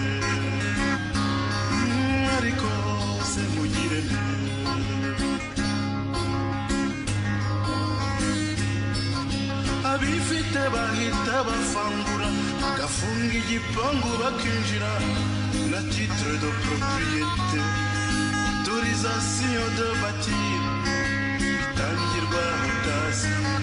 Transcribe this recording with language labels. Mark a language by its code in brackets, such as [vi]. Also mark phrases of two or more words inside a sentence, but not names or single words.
[rw] ariko se mugire nte abifite bahita bafangura bagafunga igipangu bakinjira na [fr] titre de propriété autorisation de bâtir [rw] bitangirwa mutazi